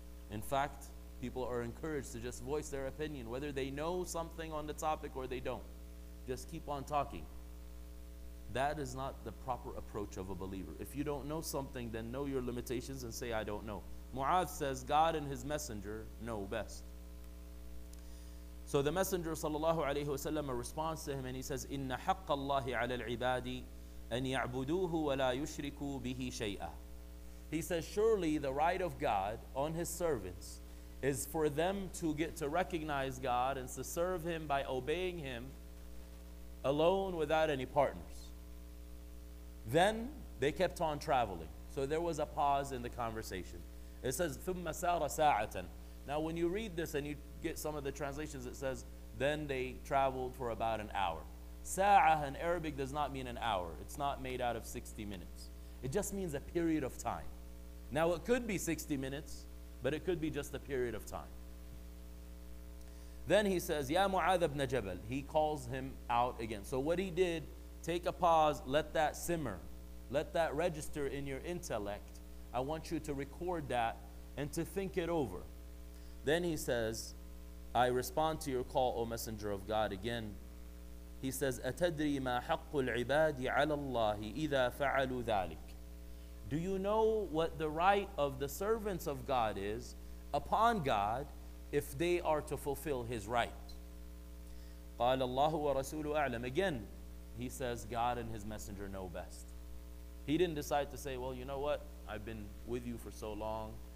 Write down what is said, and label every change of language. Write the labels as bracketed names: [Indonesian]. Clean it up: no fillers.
[English] In fact, people are encouraged to just voice their opinion, whether they know something on the topic or they don't. Just keep on talking. That is not the proper approach of a believer. If you don't know something, then know your limitations and say, I don't know. Mu'adh says, God and his messenger know best. So the Messenger ﷺ responds to him and he says, [Arabic] إِنَّ حَقَّ اللَّهِ عَلَى الْعِبَادِ أَنْ يَعْبُدُوهُ وَلَا يُشْرِكُوا بِهِ شَيْئًا. [English] He says, surely the right of God on his servants is for them to get to recognize God and to serve him by obeying him alone without any partners. Then they kept on traveling. So there was a pause in the conversation. It says, [Arabic] ثُمَّ سَارَ سَاعَةً. [English] Now when you read this and you get some of the translations, it says, Then they traveled for about an hour. Sa'ah in Arabic does not mean an hour. It's not made out of 60 minutes. It just means a period of time. Now it could be 60 minutes, but it could be just a period of time. Then he says, Ya Mu'adh ibn Jabal. He calls him out again. So what he did, take a pause, let that simmer. Let that register in your intellect. I want you to record that and to think it over. Then he says, I respond to your call, O Messenger of God, again. He says, [Arabic] أَتَدْرِي مَا حَقُّ الْعِبَادِ عَلَى اللَّهِ إِذَا فَعَلُوا ذَلِكَ. [English] Do you know what the right of the servants of God is upon God if they are to fulfill His right? [Arabic] قَالَ اللَّهُ وَرَسُولُهُ أَعْلَمُ. [English] Again, he says, God and His Messenger know best. He didn't decide to say, well, you know what? I've been with you for so long.